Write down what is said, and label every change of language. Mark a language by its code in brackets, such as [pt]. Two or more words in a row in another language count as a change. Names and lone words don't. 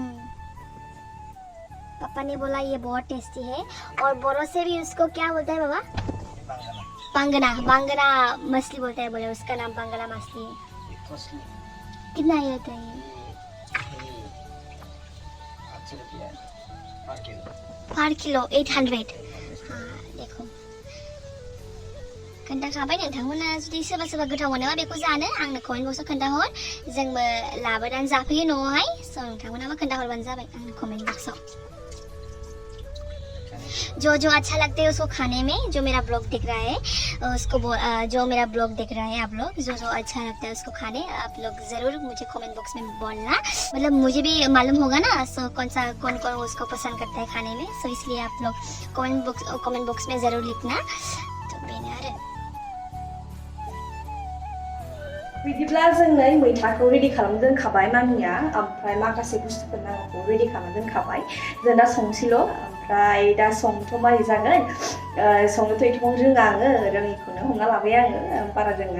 [hi] पापा ने बोला ये बहुत टेस्टी है और बोरो से भी उसको क्या बोलते हैं बाबा बांगना मछली बोलते हैं बोले उसका नाम बांगना मछली है कॉस्टली कितना ये होता है? ये 800 रुपया पर किलो। पर किलो 800। [brx] देखो खोन्था खाबाय नोंथांमोना जुदि सोरबा सोरबा गोथाव मोनोबा बेखौ जानो आंनो [en] comment box-ao [brx] खोन्थाहर जोंबो लाबोनानै जाफैयो न'आवहाय स' नोंथांमोनाबो खोन्थाहरबानो जाबाय आंनो [en] comment box-ao. [hi] जो अच्छा लगता है उसको खाने में, जो मेरा ब्लॉग दिख रहा है उसको जो मेरा ब्लॉग देख रहा है आप लोग, जो अच्छा लगता है उसको खाने आप लोग ज़रूर मुझे [en] comment box [hi] में बोलना। मतलब मुझे भी मालूम होगा ना सो कौन कौन उसको पसंद करता है खाने में, सो इसलिए आप लोग [en] comment box [hi] में ज़रूर लिखना। [brx] तो बेनो आरो बिदिब्ला जोङो मैथाखौ रेडि खालामना दोनखाबाय मामिया, ओमफ्राय माखासे बुस्थुफोर नांगौखौ रेडि खालामना दोनखाबाय। जों दा संसैल', ओमफ्राय दा संथ' मारै जागोन संनोथ' एथबां रोङा आङो, रोङिखौनो हमना लाबाय आङो, बारा रोङा।